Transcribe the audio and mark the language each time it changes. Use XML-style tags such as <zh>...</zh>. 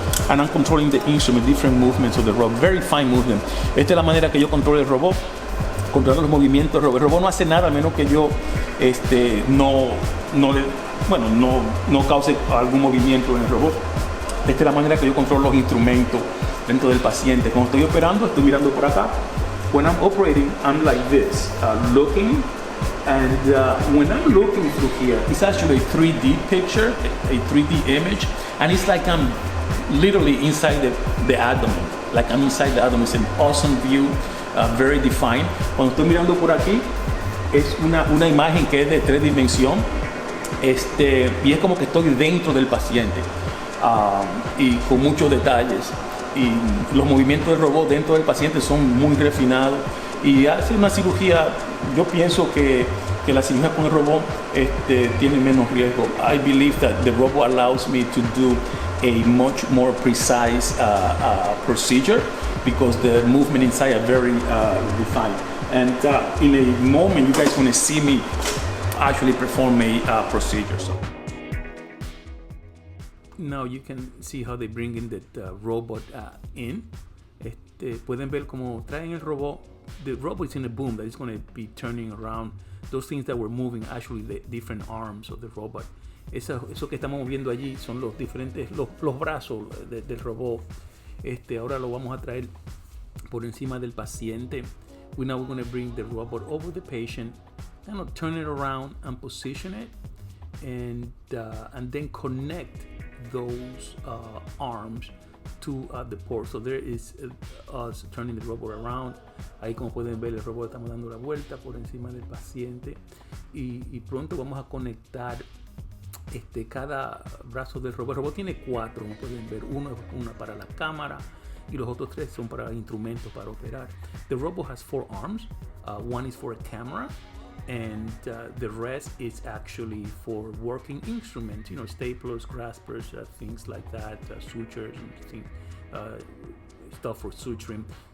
<en>And I'm controlling the instrument, different movements of the robot, very fine movement.</en> <es>Esta es la manera que yo controlo el robot. Controlar los movimientos del robot. El robot no hace nada a menos que yo no cause algún movimiento en el robot. Esta es la manera que yo controlo los instrumentos dentro del paciente. Cuando estoy operando, estoy mirando por acá.</es> <en>When I'm operating, I'm like this, looking. And when I'm looking through here, it's actually a 3D picture, a 3D image. And it's like I'm literally inside the abdomen. Like I'm inside the abdomen. It's an awesome view. Very defined.</en> <es>Cuando estoy mirando por aquí, es una imagen que es de 3 dimensiones, y es como que estoy dentro del paciente, y con muchos detalles. Y los movimientos del robot dentro del paciente son muy refinados. Y hace una cirugía, yo pienso que la cirugía con el robot tiene menos riesgo.</es> <en>I believe that the robot allows me to do a much more precise procedure because the movement inside are very refined. And in a moment, you guys want to see me actually perform a procedure. So. now you can see how they bring in the robot in.</en> <es>Pueden ver como traen el robot.</es> <en>The robot is in a boom that is going to be turning around those things that were moving, actually the different arms of the robot.</en> <es>Eso que estamos moviendo allí son los diferentes los brazos del robot. Ahora lo vamos a traer por encima del paciente.</es> <en>We're going to bring the robot over the patient, kind of turn it around and position it, and then connect those arms to the port. So there is us turning the robot around.</en> <es>Ahí, como pueden ver, el robot estamos dando la vuelta por encima del paciente, y pronto vamos a conectar cada brazo del robot. El robot tiene 4, como pueden ver. Una para la cámara y los otros 3 son para instrumentos para operar.</es> <en>The robot has 4 arms. One is for a camera, and the rest is actually for working instruments, staplers, graspers, things like that, sutures and stuff for suturing.</en>